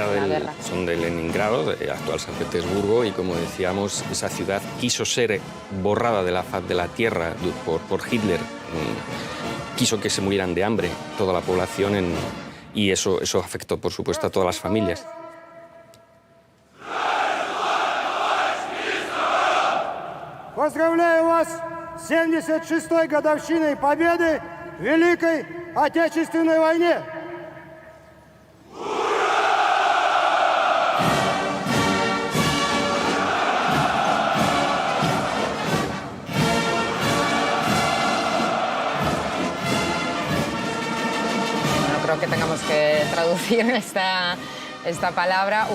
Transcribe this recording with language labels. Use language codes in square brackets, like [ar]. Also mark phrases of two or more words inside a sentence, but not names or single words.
[es] en la guerra. Son de Leningrado, de actual San Petersburgo, y como decíamos, esa ciudad quiso ser borrada de la faz de la tierra por Hitler. Quiso que se murieran de hambre toda la población y eso afectó, por supuesto, a todas las familias. [ru] Поздравляю вас с 76-й годовщиной Победы в Великой Отечественной войне! [es] No creo que tengamos que traducir esta palabra.